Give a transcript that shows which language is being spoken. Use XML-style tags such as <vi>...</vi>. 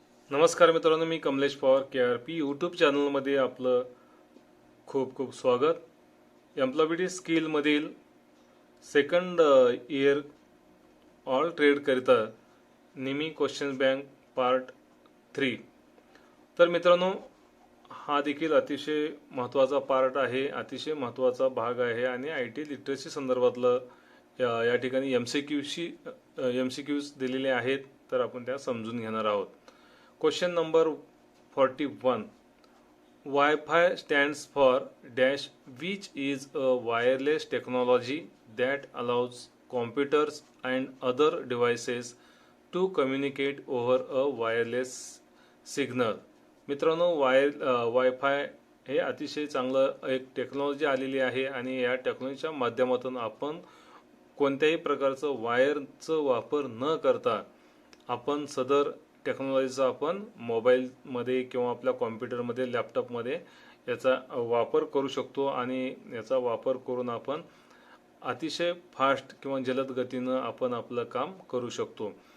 <mr>नमस्कार मित्रांनो, मी Kamlesh Pawar KRP YouTube चॅनलमध्ये आपलं खूप खूप स्वागत. Employability स्किलमधील second year all trade करिता निमी क्वेश्चन बँक पार्ट 3. तर मित्रांनो, हा देखील अतिशय महत्त्वाचा पार्ट आहे, अतिशय महत्त्वाचा भाग आहे आणि IT लिटरसी संदर्भातलं या ठिकाणी MCQs दिलेले आहेत, तर आपण त्या समजून घेणार आहोत.</mr> <en>Question number 41. Wi-Fi stands for dash, which is a wireless technology that allows computers and other devices to communicate over a wireless signal.</en> <mr>मित्रांनो, वायफाय हे अतिशय चांगलं एक टेक्नॉलॉजी आलेली आहे आणि या टेक्नॉलॉजीच्या माध्यमातून आपण कोणत्याही प्रकारचं वायरचं वापर न करता आपण सदर टेक्नॉलॉजीचा आपण मोबाईलमध्ये किंवा आपल्या कॉम्प्युटरमध्ये, लॅपटॉपमध्ये याचा वापर करू शकतो आणि याचा वापर करून आपण अतिशय फास्ट किंवा जलद गतीनं आपण आपलं काम करू शकतो.</mr>